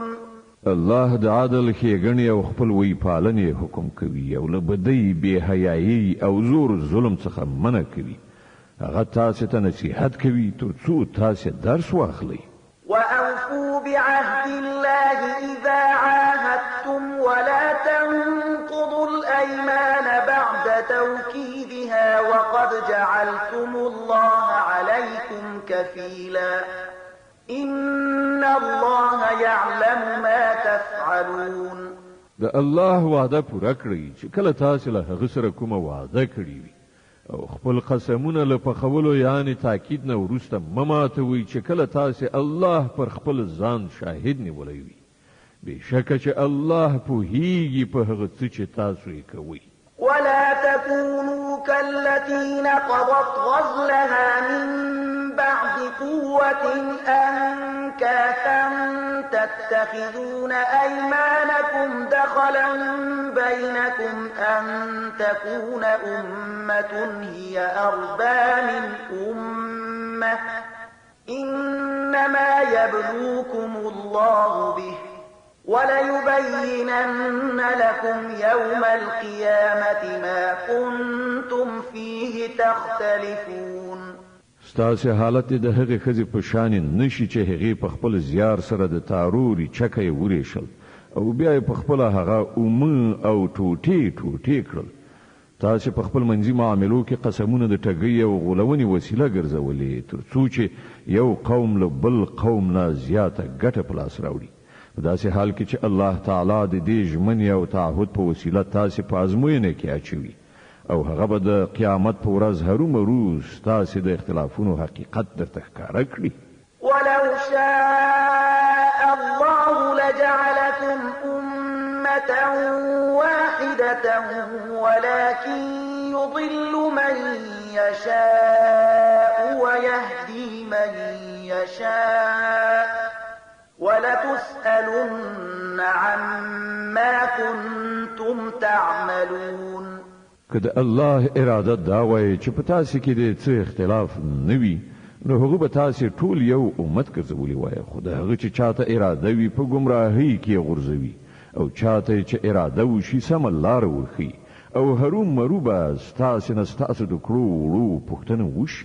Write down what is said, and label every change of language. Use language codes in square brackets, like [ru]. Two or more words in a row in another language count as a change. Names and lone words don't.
[ps] الله د عادل ښېګڼې او خپلوۍ پالنې حکم کوي او له بدۍ بې حیایي او زور ظلم څخه منع کوي هغه تاسو ته نصیحت کوي تر څو تاسو درس واخلئ [ar] وأوفوا بعهد الله إذا عاهدتم ولا تنقضوا الأيمان بعد توكيدها وقد جعلتم الله عليكم كفيلا إن الله يعلم ما تفعلون [ps] د الله وعده پوره کړئ چې کله تاسو له هغه سره کومه وعده کړې وي او خپل قسمونه له پخولو یعنی تاکید نه وروسته مماتوي چې کله تاسو الله پر خپل ځان شاهد نیولی وي بېشکه چې الله پوهیږي په هغه څه چې تاسو یې کوئ [ar] ولا تكونوا كالتي نقضت غزلها من بعد قوة أنكاثا تتخذون أيمانكم دخلا بينكم أن تكون أمة هي أربى من أمة إنما يبلوكم الله به وليبينن لكم يوم القيامة ما كنتم فيه تختلفون [ps] ستاسو حالت د هغه خزي په شان نشي چې هغه په خپل زیار سره د تاروري چکه وریشل او بیا په خپل هغه او ټوټي کړل تاسو په خپل منځي معاملو کې قسمونه د ټګي او غولونې وسیله ګرځولې ترڅو چې یو قوم له بل قوم نه زیاته ګټه پلاس راوړي په داسې حال کې چې الله تعالی د دې ژمنې او تعهد په وسیله تاسو په ازموینه کې اچوي او هغه به د قیامت په ورځ هرومرو ستاسو د اختلافونو حقیقت درته ښکاره کړي [ar] ولو شاء الله لجعلكم أمة واحدة ولكن يضل من يشاء ويهدي من يشاء ولتسألن عما كنتم تعملون [ps] که د الله اراده دا وای چې په تاسو کې د څه اختلاف نه وي نو هغه به تاسو ټول یو امت ګرځولي وای خو د هغه چې چاته اراده وي په گمراهۍ کې غورځوي او چاته چې اراده وشي سم لار ورخي او هروم مرو به ستاسو نه ستاسو د کړو وړو پوښتنه وشي